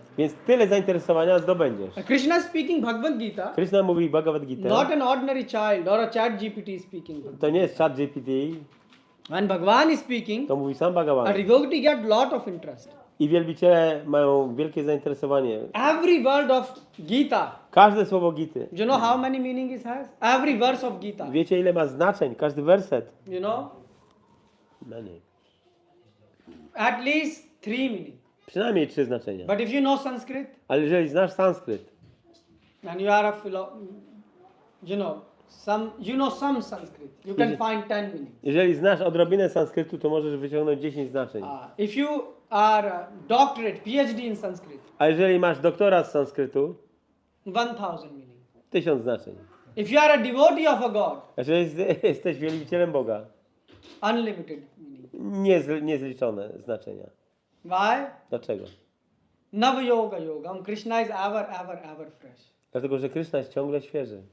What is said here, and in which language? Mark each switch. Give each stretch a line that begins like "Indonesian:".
Polish: Więc tyle zainteresowania zdobędziesz.
English: Krishna is speaking Bhagavad-Gita,
Polish: Krishna mówi Bhagavad-Gita.
English: not an ordinary child or a chat GPT speaking.
Polish: To nie jest chat GPT,
English: When Bhagavan is speaking,
Polish: to mówi sam
English: a
Polish: Bhagavan.
English: devotee get lot of interest.
Polish: I wielbiciele mają wielkie zainteresowanie.
English: Every word of Gita,
Polish: Każde słowo Gity.
English: you know how many meaning it has? Every verse of Gita,
Polish: Wiecie ile ma znaczeń? Każdy werset.
English: you know, Many. at least 3 meaning.
Polish: Przynajmniej 3 znaczenia.
English: But if you know Sanskrit
Polish: Ale jeżeli znasz sanskryt
English: and you are a you know some Sanskrit, you can find 10 meaning.
Polish: jeżeli znasz odrobinę sanskrytu, to możesz wyciągnąć 10 znaczeń.
English: If you are a doctorate, PhD in Sanskrit,
Polish: A jeżeli masz doktora z sanskrytu,
English: 1000 meaning.
Polish: 1000 znaczeń.
English: If you are a devotee of a God,
Polish: Jeżeli jesteś wielbicielem Boga,
English: unlimited meaning.
Polish: niezliczone znaczenia.
English: Why?
Polish: Dlaczego?
Sanskrit: Nav yoga yogam.
English: Krishna is ever fresh.
Polish: Dlatego, że Krishna jest ciągle świeży.